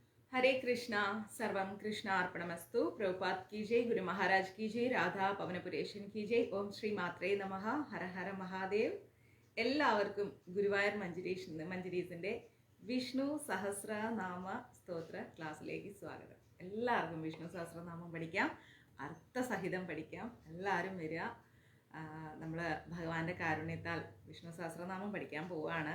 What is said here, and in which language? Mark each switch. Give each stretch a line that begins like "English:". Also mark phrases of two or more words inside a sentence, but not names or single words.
Hindi: हरे कृष्णा
Sanskrit: सर्वम कृष्ण अर्पणमस्तु
Hindi: प्रभुपाद की जय गुरु महाराज की जय राधा പവനപുരേശൻ की जय
Sanskrit: ॐ श्री मात्रे नमः हर हर महादेव.
Malayalam: എല്ലാവർക്കും ഗുരുവായൂർ മഞ്ജരീസിന്റെ വിഷ്ണു സഹസ്രനാമ സ്തോത്ര ക്ലാസ്സിലേക്ക് സ്വാഗതം. എല്ലാവർക്കും വിഷ്ണു സഹസ്രനാമം പഠിക്കാം, അർത്ഥസഹിതം പഠിക്കാം. എല്ലാവരും വരിക. നമ്മൾ ഭഗവാന്റെ കാരുണ്യത്താൽ വിഷ്ണു സഹസ്രനാമം പഠിക്കാൻ പോവുകയാണ്.